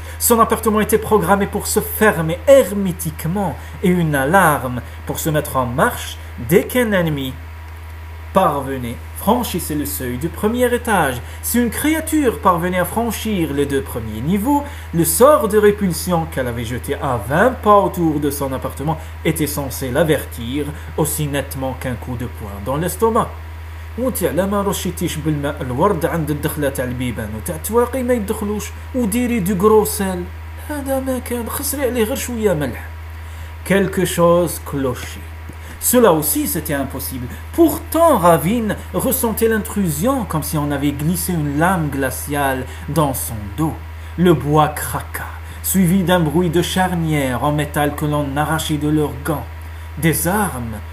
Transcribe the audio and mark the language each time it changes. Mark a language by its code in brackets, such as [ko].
[fr] Son appartement était programmé pour se fermer hermétiquement et une alarme pour se mettre en marche dès qu'un ennemi parvenait, franchissait le seuil du premier étage. Si une créature parvenait à franchir les 2 premiers niveaux, le sort de répulsion qu'elle avait jeté à 20 pas autour de son appartement était censé l'avertir aussi nettement qu'un coup de poing dans l'estomac. [ar] وانت على ما رشيتيش بالماء الورد عند الدخله تاع البيبان وتاع التواقي ما يدخلوش وديري [fr] دو غروسيل [ar] هذا ما كان خسري عليه غير شويه ملح. [fr] Quelque chose clochait. Cela aussi, c'était impossible. Pourtant, Ravin ressentait l'intrusion comme si on avait glissé une lame glaciale dans son dos. Le bois craqua. suivi d'un bruit de charnière en métal que l'on arrachait de leurs gants. Des armes.